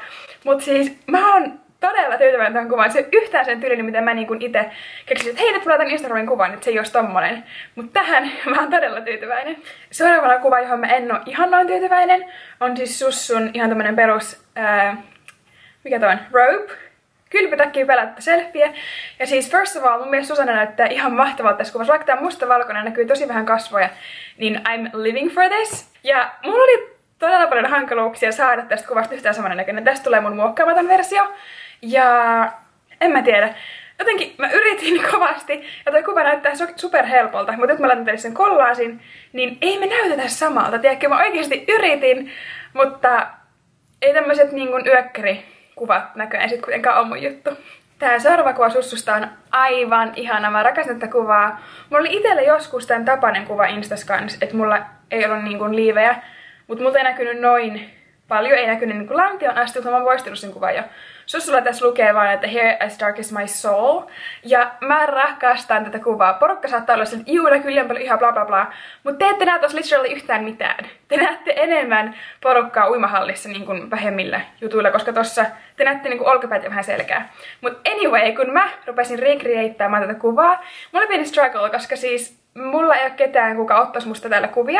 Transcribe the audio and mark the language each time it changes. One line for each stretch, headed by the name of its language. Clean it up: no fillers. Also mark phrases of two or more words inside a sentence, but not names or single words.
Finnish: Mut siis mä oon todella tyytyväinen tähän kuvaan. Se on yhtään sen tyylinen, mitä mä niin itse keksin, että hei, nyt laitan Instagramin kuvan, että se ei olisi tommonen. Mut tähän mä oon todella tyytyväinen. Seuraavana kuva, johon mä en oo ihan noin tyytyväinen, on siis sussun ihan tämmönen perus, robe. Kylpytakkiin pelättä selfie. Ja siis
English: first of all,
Finnish: mun mielestä Susanna näyttää ihan mahtavalta tässä kuvassa. Vaikka tää mustavalkoinen näkyy tosi vähän kasvoja, niin
English: I'm living for this.
Finnish: Ja mulla oli todella paljon hankaluuksia saada tästä kuvasta yhtään saman näköinen. Tästä tulee mun muokkaamaton versio. Ja en mä tiedä. Jotenkin mä yritin kovasti, ja toi kuva näyttää super helpolta, mutta nyt mä laitan teille sen kollaasin, niin ei me näytetä samalta. Tiedätkö, mä oikeasti yritin, mutta ei tämmöset niin kuin yökkärikuvat näköjään sit kuitenkaan on mun juttu. Tää seuraava kuva sussusta on aivan ihana. Mä rakastan tätä kuvaa. Mulla oli itellä joskus tän tapainen kuva Instas kans, että mulla ei ollut niin kuin liivejä, mutta multa ei näkynyt noin paljon, ei näkynyt niin kuin lantion asti, mutta mä oon poistunut sen kuvan jo. Sussulla tässä lukee vaan, että
English: here as dark as my soul.
Finnish: Ja mä rakastan tätä kuvaa. Porukka saattaa olla sillä, että juu, näkyy liian paljon ihan bla bla bla. Mutta te ette näe tossa literally yhtään mitään. Te näette enemmän porukkaa uimahallissa niin kuin vähemmillä jutuilla, koska tossa te näette niin kuin olkapäät ja vähän selkää. Mut anyway, kun mä rupesin recreattaamaan tätä kuvaa, mulla oli pieni struggle, koska siis mulla ei ole ketään, kuka ottaisi musta täällä kuvia.